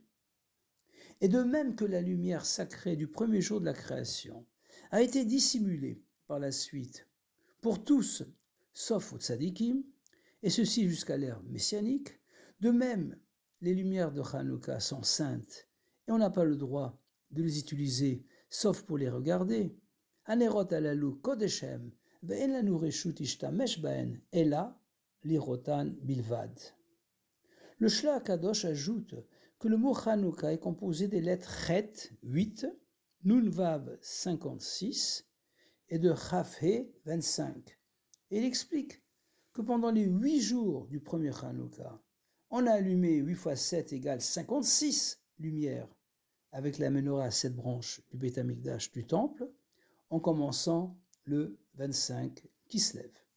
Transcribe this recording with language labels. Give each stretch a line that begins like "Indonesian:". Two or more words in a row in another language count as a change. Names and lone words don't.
French: Et de même que la lumière sacrée du premier jour de la création a été dissimulée par la suite pour tous, sauf aux tzadikim, et ceci jusqu'à l'ère messianique, de même les lumières de Hanouka sont saintes et on n'a pas le droit de les utiliser sauf pour les regarder.
Hebrew: הנרות הללו קודשם ואין לנו רשות ישתמש בהן אלא לראותן בלבד.
French: Le Shla Kadosh ajoute que le mot Hanouka est composé des lettres Chet, 8, Nun Vav, 56, et de Chaf He, 25. Et il explique que pendant les 8 jours du premier Hanouka, on a allumé 8 fois 7 égale 56 lumières avec la menorah à 7 branches du Beit Hamikdash du temple, en commençant le 25 Kislev.